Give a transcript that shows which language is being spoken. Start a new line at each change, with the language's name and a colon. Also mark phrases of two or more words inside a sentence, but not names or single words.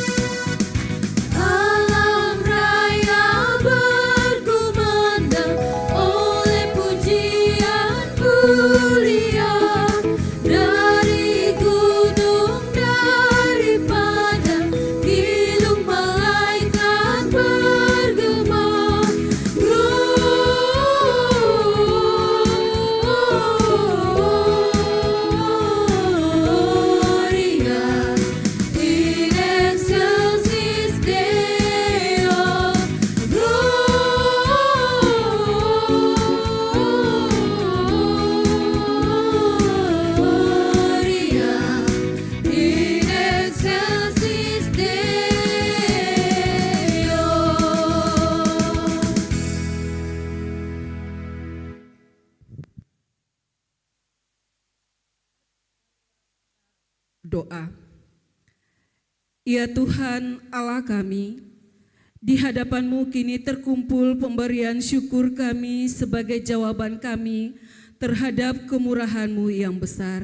Indonesian: Alam raya berkumandang oleh pujian mulia, dari gunung, dari padang, hidung malaikat bergema.
Latin: Gloria in excelsis Deo. Gloria in excelsis Deo.
Indonesian: Doa. Ya Tuhan Allah kami, di hadapan-Mu kini terkumpul pemberian syukur kami sebagai jawaban kami terhadap kemurahan-Mu yang besar.